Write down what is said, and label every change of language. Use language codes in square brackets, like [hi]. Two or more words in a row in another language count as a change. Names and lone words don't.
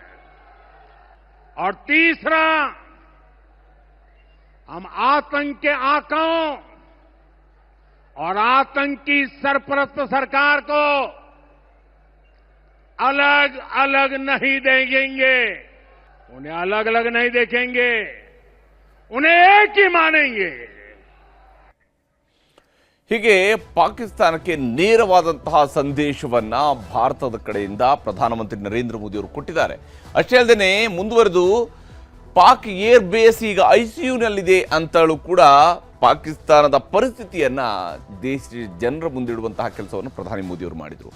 [hi] और तीसरा, हम आतंक के आकाओं और आतंकी सरपरस्त सरकार को अलग अलग नहीं देखेंगे, उन्हें अलग अलग नहीं देखेंगे, उन्हें एक ही मानेंगे. [kn] ಹೀಗೆ ಪಾಕಿಸ್ತಾನಕ್ಕೆ ನೇರವಾದಂತಹ ಸಂದೇಶವನ್ನ ಭಾರತದ ಕಡೆಯಿಂದ ಪ್ರಧಾನಮಂತ್ರಿ ನರೇಂದ್ರ ಮೋದಿ ಅವರು ಕೊಟ್ಟಿದ್ದಾರೆ. ಅಷ್ಟೇ ಅಲ್ಲದೆ ಮುಂದುವರೆದು ಪಾಕ್ [en] air base [kn] ಈಗ ಐಸಿಯುನಲ್ಲಿದೆ ಅಂತಲೂ ಕೂಡ ಪಾಕಿಸ್ತಾನದ ಪರಿಸ್ಥಿತಿಯನ್ನ ದೇಶ ಜನರ ಮುಂದಿಡುವಂತಹ ಕೆಲಸವನ್ನು ಪ್ರಧಾನಿ ಮೋದಿ ಅವರು ಮಾಡಿದರು.